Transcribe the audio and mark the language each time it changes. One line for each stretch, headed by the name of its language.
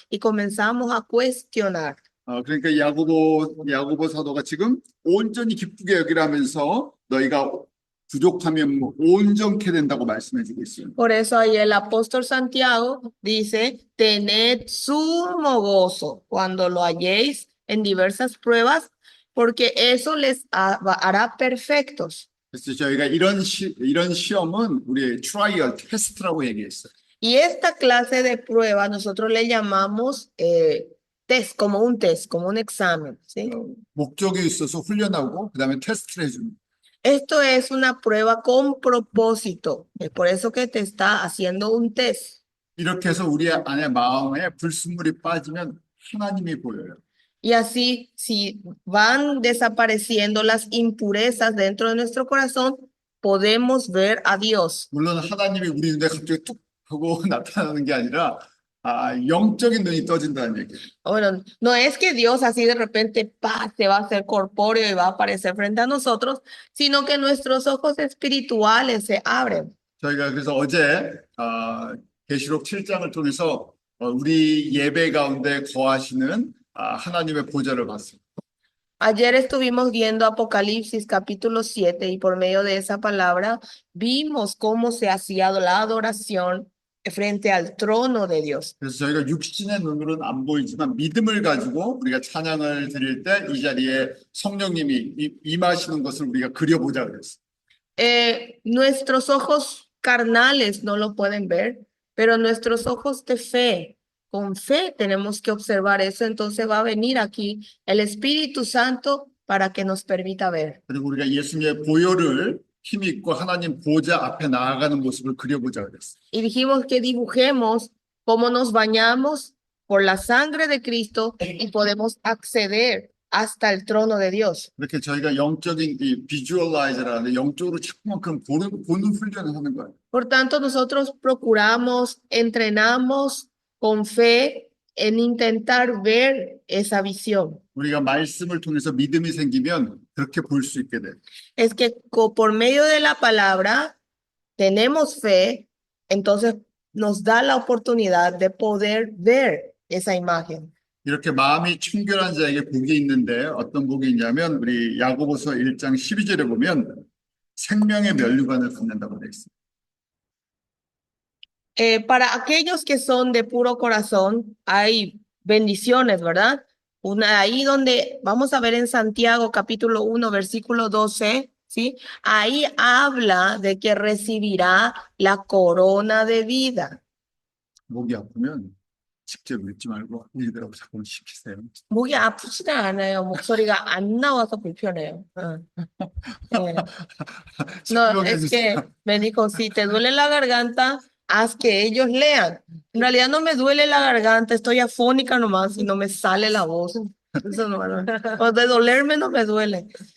Spanish: Y comenzamos a cuestionar.
Korean: 그러니까 야고보 사도가 지금 온전히 기쁘게 여기라면서 너희가 부족하면 온전케 된다고 말씀해주고 있어요.
Spanish: Por eso ahí el apóstol Santiago dice, tened sumo gozo cuando lo halléis en diversas pruebas, porque eso les hará perfectos.
Korean: 그래서 저희가 이런 시험은 우리의 트라이얼 테스트라고 얘기했어요.
Spanish: Y esta clase de prueba nosotros le llamamos test, como un examen, ¿sí?
Korean: 목적이 있어서 훈련하고 그다음에 테스트를 해줍니다.
Spanish: Esto es una prueba con propósito. Es por eso que te está haciendo un test.
Korean: 이렇게 해서 우리 안에 마음에 불순물이 빠지면 하나님이 보여요.
Spanish: Y así, si van desapareciendo las impurezas dentro de nuestro corazón, podemos ver a Dios.
Korean: 물론 하나님이 우리 눈에 갑자기 툭 하고 나타나는 게 아니라 영적인 눈이 떠진다는 얘기예요.
Spanish: Bueno, no es que Dios así de repente se va a hacer corpóreo y va a aparecer frente a nosotros, sino que nuestros ojos espirituales se abren.
Korean: 저희가 그래서 어제 계시록 7장을 통해서 우리 예배 가운데 거하시는 하나님의 보좌를 봤습니다.
Spanish: Ayer estuvimos viendo Apocalipsis capítulo 7 y por medio de esa palabra vimos cómo se hacía la adoración frente al trono de Dios.
Korean: 그래서 저희가 육신의 눈으로는 안 보이지만 믿음을 가지고 우리가 찬양을 드릴 때 이 자리에 성령님이 임하시는 것을 우리가 그려보자 그랬어요.
Spanish: Nuestros ojos carnales no lo pueden ver, pero nuestros ojos de fe, con fe tenemos que observar eso. Entonces va a venir aquí el Espíritu Santo para que nos permita ver.
Korean: 그리고 우리가 예수님의 보혈을 힘있고 하나님 보좌 앞에 나아가는 모습을 그려보자 그랬어요.
Spanish: Y dijimos que dibujemos cómo nos bañamos por la sangre de Cristo y podemos acceder hasta el trono de Dios.
Korean: 이렇게 저희가 영적인 이 비주얼라이저라는 영적으로 자꾸만큼 보는 훈련을 하는 거예요.
Spanish: Por tanto, nosotros procuramos, entrenamos con fe en intentar ver esa visión.
Korean: 우리가 말씀을 통해서 믿음이 생기면 그렇게 볼 수 있게 돼요.
Spanish: Es que por medio de la palabra tenemos fe, entonces nos da la oportunidad de poder ver esa imagen.
Korean: 이렇게 마음이 청결한 자에게 복이 있는데 어떤 복이 있냐면 우리 야고보서 1장 12절에 보면 생명의 면류관을 갖는다고 되어 있습니다.
Spanish: Para aquellos que son de puro corazón, hay bendiciones, ¿verdad? Ahí donde vamos a ver en Santiago capítulo 1, versículo 12, ¿sí? Ahí habla de que recibirá la corona de vida.
Korean: 목이 아프면 직접 읽지 말고 읽으라고 자꾸 시키세요. 목이 아프지는 않아요. 목소리가 안 na와서 불편해요. 응. 네.
Spanish: No,
Korean: 설명해
Spanish: es
Korean: 주세요.
Spanish: que me dijo, si te duele la garganta, haz que ellos lean. En realidad no me duele la garganta, estoy afónica nomás y no me sale la voz. Eso no, o de dolerme no me duele.